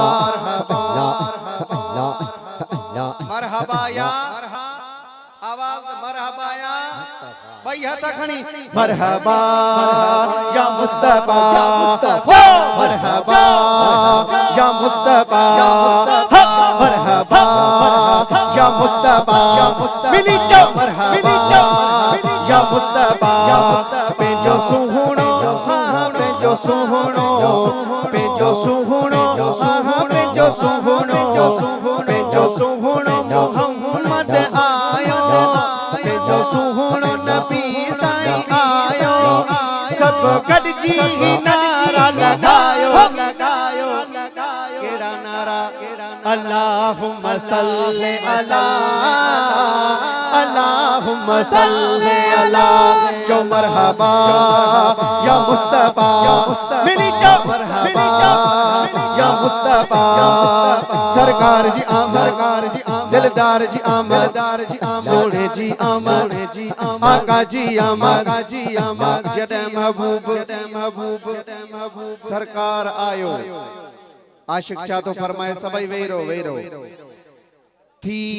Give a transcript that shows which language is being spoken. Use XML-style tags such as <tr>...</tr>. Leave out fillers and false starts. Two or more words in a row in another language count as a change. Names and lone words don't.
<ar>مرحبا يا</ar> <sd>आवाज</sd> <ar>مرحبا يا</ar> <sd>भाई हथ खणी</sd> <ar>مرحبا يا مصطفى</ar> <sd>चो</sd> <ar>مرحبا يا مصطفى مرحبا يا مصطفى</ar> <sd>मिली चो मिली चो या मुस्तफा पेंजो सुहुणो पेंजो सुहुणो पेंजो सुहुणो पेंजो सुहुणो पेंजो सुहुणो मोहम्मद आयो जो सुहणो नबी साईं आयो सब गॾिजी नारा लगायो केड़ा नारा</sd> <ar>اللهم صل على اللهم صل على</ar> <sd>जो</sd> <ar>مرحبا يا مصطفى</ar> <sd>मिली जो</sd> <ar>مرحبا يا مصطفى</ar> <sd>सरकार जी आमद दिलदार जी आमद सोने जी आमद आका जी आमद जॾहिं महबूब सरकार आयो आशिक छा तो फरमाए सभई वेही रहो थी</sd>